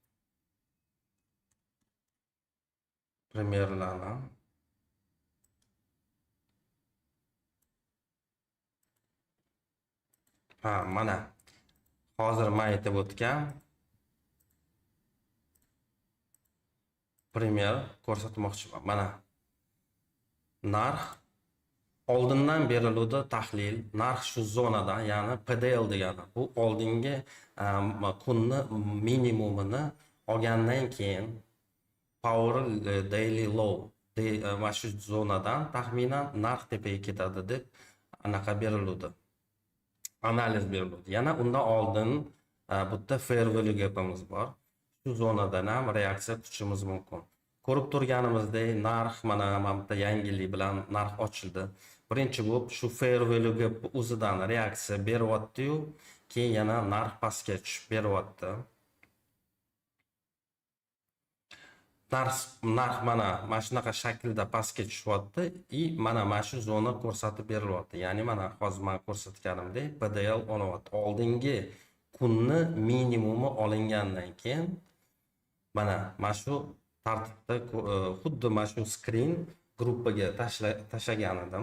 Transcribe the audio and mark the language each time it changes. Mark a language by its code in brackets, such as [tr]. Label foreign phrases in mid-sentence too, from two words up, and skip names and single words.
[uz] Primerlarni mana hozir men aytib o'tgan primer ko'rsatmoqchiman. Mana narx oldindan beriluvdi tahlil, narx shu zonadan, ya'ni PDL degani bu oldingi kunni minimumini olgandan keyin [en] power daily low [uz] mana shu zonadan taxminan narx tepaga ketadi deb anaqa beriluvdi. Analiz beriladi. Yana undan oldin bu yerda [en] fair value gapimiz [uz] bor. Shu zonadan ham reaksiya kutishimiz mumkin. Ko'rib turganimizdek, narx mana bitta yangilik bilan narx ochildi. Birinchi bo'lib shu [en] fair value gap [uz] o'zidan reaksiya beryapti-yu, keyin yana narx pastga tushib beryapti. narx mana shunaqa shaklda pastga tushyapti mana shu zona ko'rsatib berilyapti. Ya'ni mana hozir men ko'rsatganimdek PDL olyapti. Oldingi kunni minimumi olingandan keyin mana shu tartibda xuddi mana shu screen gruppaga tashlagan edim.